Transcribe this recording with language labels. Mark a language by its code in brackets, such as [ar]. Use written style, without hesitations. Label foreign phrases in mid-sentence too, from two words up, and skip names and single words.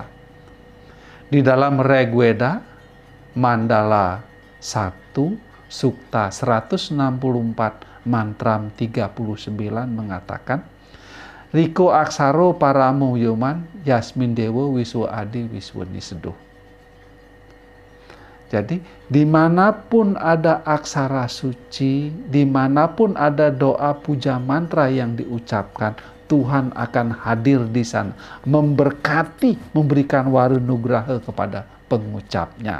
[id] Di dalam Rigveda, Mandala 1, Sukta 164, Mantram 39 mengatakan, [sa] Riko aksaro paramo yoman, yasmin dewo wiswa adi wiswani seduh. [id] Jadi, dimanapun ada aksara suci, dimanapun ada doa puja mantra yang diucapkan, Tuhan akan hadir di sana, memberkati, memberikan warunugraha kepada pengucapnya.